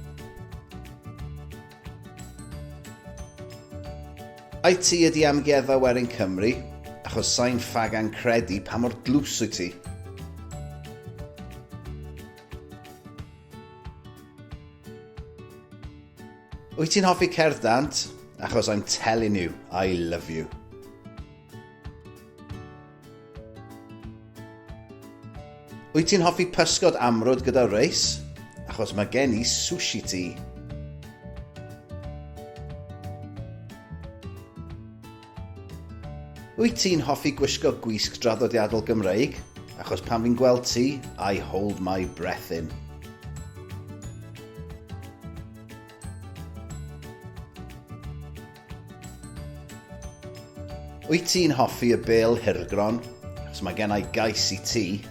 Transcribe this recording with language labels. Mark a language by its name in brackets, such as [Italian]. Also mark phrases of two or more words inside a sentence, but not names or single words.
[Welsh] Ai ti ydi amgueddfa Werin Cymru, achos sa'n ffagan credu pa mor dlws wyt ti. Wyt ti'n hoffi cerdd dant, achos [English] I'm telling you, I love you. [Welsh] Wyt ti'n hoffi pysgod amrwd gyda reis, achos mae gen i sushi ti. Wyt ti'n hoffi gwisgo gwisg draddodiadol Gymreig, achos pan fi'n gweld ti, [English] I hold my breath in. [Welsh] Wyt ti'n hoffi y bêl hirgron, achos mae gen i gais i ti.